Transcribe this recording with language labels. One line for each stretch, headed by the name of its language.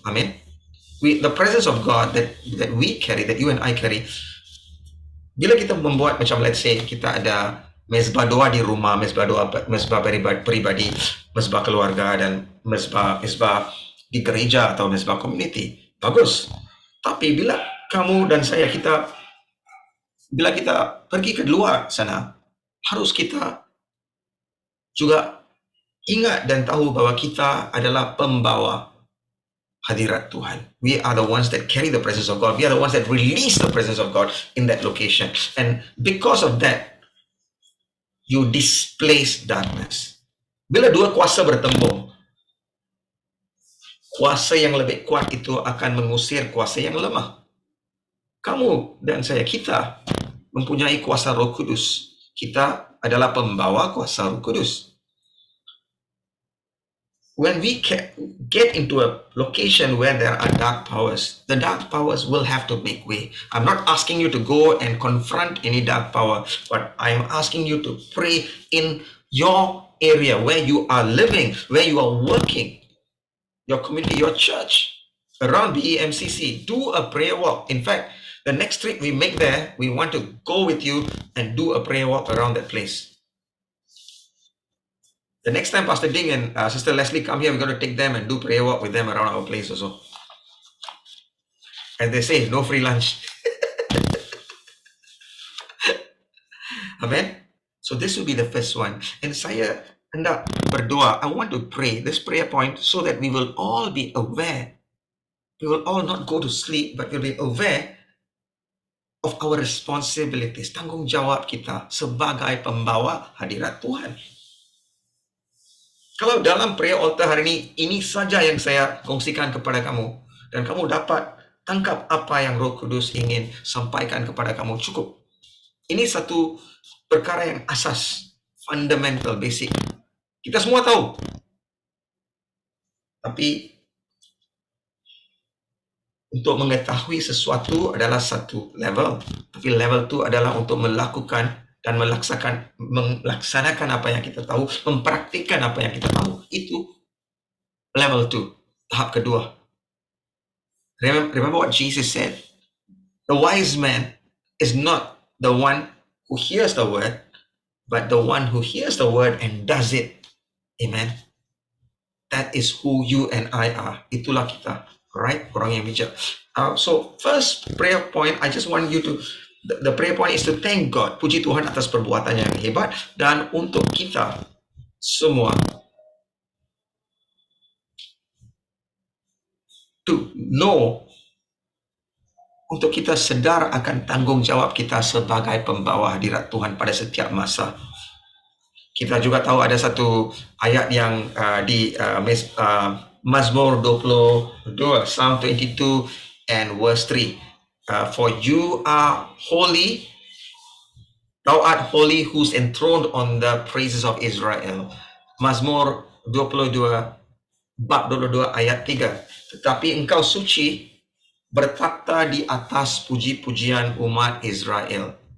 Malay: Amin.
English: The presence of God that we carry, that you and I carry,
Malay: bila kita membuat macam
English: let's say
Malay: kita ada mezbah doa di rumah, mezbah doa, mezbah pribadi, mezbah keluarga, dan mezbah di gereja atau mezbah community, bagus. Tapi bila kamu dan saya bila kita pergi ke luar sana, harus kita juga ingat dan tahu bahwa kita adalah pembawa hadirat Tuhan.
English: We are the ones that carry the presence of God. We are the ones that release the presence of God in that location. And because of that, you displace darkness.
Malay: Bila dua kuasa bertembung, kuasa yang lebih kuat itu akan mengusir kuasa yang lemah. Kamu dan saya, kita mempunyai kuasa Roh Kudus. Kita adalah pembawa kuasa Roh Kudus.
English: When we get into a location where there are dark powers, the dark powers will have to make way. I'm not asking you to go and confront any dark power, but I'm asking you to pray in your area where you are living, where you are working, your community, your church, around BEMCC. Do a prayer walk. In fact, the next trip we make there, we want to go with you and do a prayer walk around that place. The next time Pastor Ding and Sister Leslie come here, we're going to take them and do prayer walk with them around our place also. And they say, no free lunch. Amen. So this will be the first one. And
Malay: saya hendak berdoa.
English: I want to pray this prayer point so that we will all be aware. We will all not go to sleep, but we'll be aware of our responsibilities.
Malay: Tanggung jawab kita sebagai pembawa hadirat Tuhan. Kalau dalam
English: prayer altar
Malay: hari ini saja yang saya kongsikan kepada kamu, dan kamu dapat tangkap apa yang Roh Kudus ingin sampaikan kepada kamu, cukup. Ini satu perkara yang asas, fundamental, basic. Kita semua tahu. Tapi untuk mengetahui sesuatu adalah satu level. Tapi level itu adalah untuk melakukan dan melaksanakan apa yang kita tahu, mempraktikkan apa yang kita tahu. Itu level 2, tahap kedua.
English: Remember what Jesus said? The wise man is not the one who hears the word, but the one who hears the word and does it. Amen. That is who you and I are.
Malay: Itulah kita, right? Orang yang bijak.
English: So first prayer point, I just want you to, the prayer point is to thank God.
Malay: Puji Tuhan atas perbuatannya yang hebat. Dan untuk kita semua
English: to know,
Malay: untuk kita sedar akan tanggung jawab kita sebagai pembawa hadirat Tuhan pada setiap masa. Kita juga tahu ada satu ayat yang di Mazmur 22,
English: Psalm 22 and verse 3. For you are holy, thou art holy, who's enthroned on the praises of Israel.
Malay: Mazmur 22, bab 22 ayat 3. Tetapi engkau suci, bertakhta di atas puji-pujian umat Israel.